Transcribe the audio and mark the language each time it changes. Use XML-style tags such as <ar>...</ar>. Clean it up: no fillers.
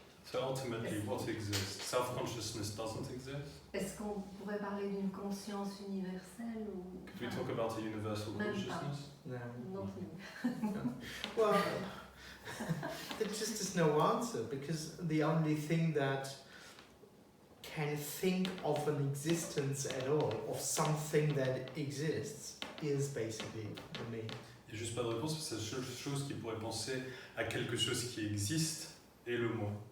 <en>So ultimately, what exists? Self-consciousness doesn't exist.</en> <fr>Est-ce qu'on pourrait parler d'une conscience universelle ou</fr> <en>Could we talk about a universal</en> <fr>Même pas.</fr> <en>consciousness? No.</en> <fr>non plus?</fr> <en>Well, there just is no answer, because the only thing that can think of an existence at all, of something that exists, is basically the me.</en> <fr>Il n'y a juste pas de réponse, parce que c'est la seule chose qui pourrait penser à quelque chose qui existe est le moi.</fr>